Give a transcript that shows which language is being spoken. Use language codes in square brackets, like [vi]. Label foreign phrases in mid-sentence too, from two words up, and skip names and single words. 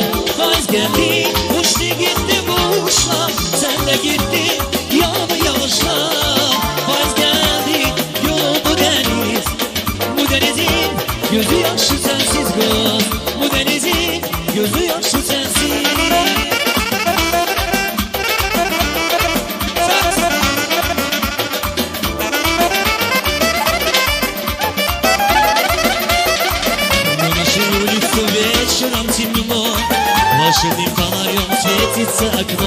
[tr] Faiz geldi, uçtu gitti kuşlar, sen de gittin yağdı yavaşlar. Faiz geldi, yoldu deniz, bu denizin gözü yaşlı sensiz kız. Bu denizin gözü yaşlı sensiz. [ru] Наши улицы вечером темно, лошадным фонарем светится окно.